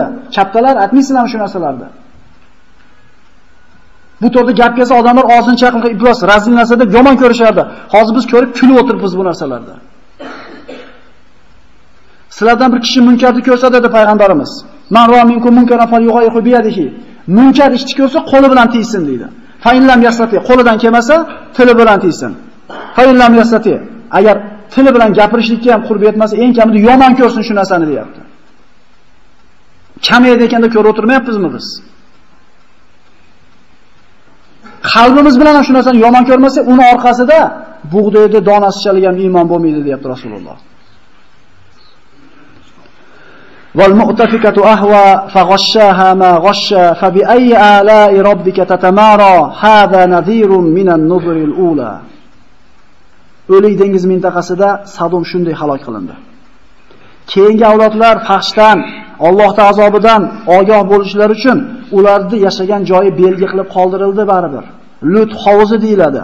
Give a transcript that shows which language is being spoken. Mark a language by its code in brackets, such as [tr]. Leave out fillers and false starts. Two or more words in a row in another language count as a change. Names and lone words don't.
[uz] Kattalar aytmaysizlarmi shu narsalarni? Bu to'g'rida gap kelsa odamlar og'zini chaqilib, ibros razil narsa deb yomon ko'rishardi. Hozir biz ko'rib kulib o'tiribmiz bu narsalarda. Sizlardan bir kishi munkarni ko'rsa dedi payg'ambarimiz. [ar] من رأى منكم منكرا فليغيره بيده. [uz] Munkar ishni ko'rsa qo'li bilan tiysin deydi. [ar] فإن لم يستطع, [uz] qo'lidan kelmasa tili bilan tiysin. [ar] فإن لم يستطع, [uz] agar tili bilan gapirishlikka ham qurbi yetmasa, eng kamida yomon ko'rsin shu narsani deyapti. kamaydi ekanda ko'rib o'tirmayapmizmi biz? Qalbimiz bilan shu narsani yomon ko'rmasak, uni orqasida bug'doyda donasichalik ham iymon bo'lmaydi, deyapti Rasululloh. [ar] والمؤتفكة أهوى فغشاها ما غشى فبأي آلاء ربك تتمارى هذا نذير من النذر الأولى. [uz] O'lik dengiz mintaqasida Sadom shunday halok qilindi. Keyingi avlodlar fahshdan, Allohning azobidan ogoh bo'lishlari uchun ularni yashagan joyi belgi qilib qoldirildi baribir. Lut hovuzi deyiladi.